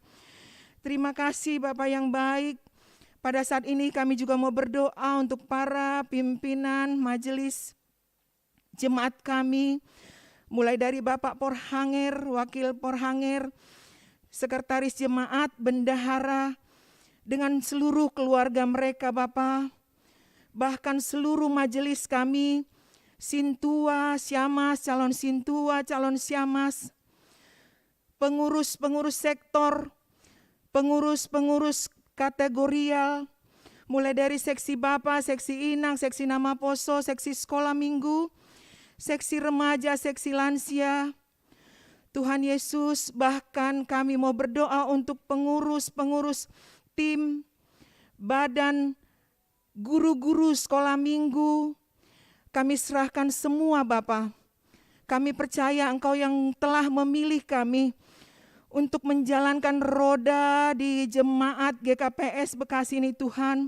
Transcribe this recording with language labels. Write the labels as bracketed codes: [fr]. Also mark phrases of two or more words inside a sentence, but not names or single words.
[id] Terima kasih Bapak yang baik. Pada saat ini kami juga mau berdoa untuk para pimpinan majelis jemaat kami. Mulai dari Bapak Porhanger, Wakil Porhanger, Sekretaris Jemaat, Bendahara, dengan seluruh keluarga mereka Bapak. Bahkan seluruh majelis kami, Sintua, Siamas, calon Sintua, calon Siamas, pengurus-pengurus sektor, pengurus-pengurus kategorial, mulai dari seksi Bapak, seksi Inang, seksi Nama Poso, seksi sekolah minggu, seksi remaja, seksi lansia. Tuhan Yesus, bahkan kami mau berdoa untuk pengurus-pengurus tim, badan, guru-guru sekolah minggu. Kami serahkan semua Bapa. Kami percaya Engkau yang telah memilih kami untuk menjalankan roda di jemaat GKPS Bekasi ini Tuhan.